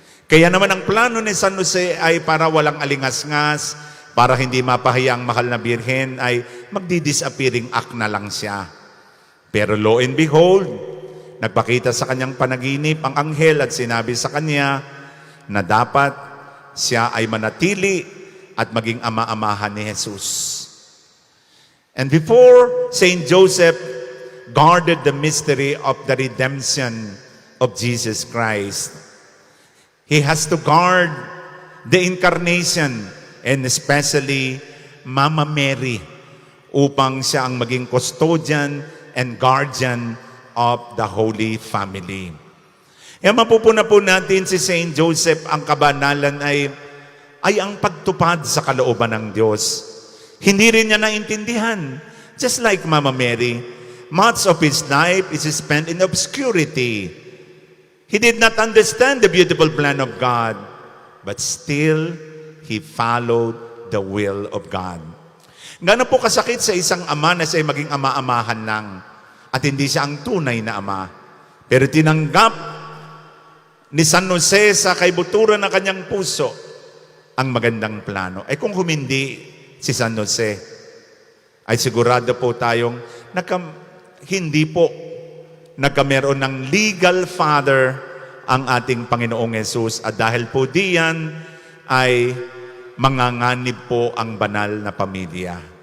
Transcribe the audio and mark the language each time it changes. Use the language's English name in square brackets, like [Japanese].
[Filipino] Kaya naman ang plano ni San Jose ay para walang alingas-ngas, para hindi mapahiya ang mahal na Birhen, ay magdi-disappearing act na lang siya. Pero [English] lo and behold, [Filipino] nagpakita sa kanyang panaginip ang anghel at sinabi sa kanya na dapat siya ay manatili at maging ama-amahan ni Jesus. [English] And before Saint Joseph guarded the mystery of the redemption of Jesus Christ, he has to guard the incarnation and especially Mama Mary [Filipino] upang siya ang maging [English] custodian and guardian of the Holy Family. [Filipino] Mapupuna po natin si Saint Joseph, ang kabanalan ay ang pagtupad sa kalooban ng Diyos. Hindi rin niya naintindihan. [English] Just like Mama Mary, much of his life is spent in obscurity. He did not understand the beautiful plan of God, but still, he followed the will of God. [Filipino] Gano'n po kasakit sa isang ama na siya ay maging ama-amahan lang at hindi siya ang tunay na ama. Pero tinanggap ni San Jose sa kaibuturan ng kanyang puso ang magandang plano. Kung humindi si San Jose, ay sigurado po tayong hindi po nagkameron ng [English] legal father [Filipino] ang ating Panginoong Yesus at dahil po diyan ay manganganib po ang banal na pamilya.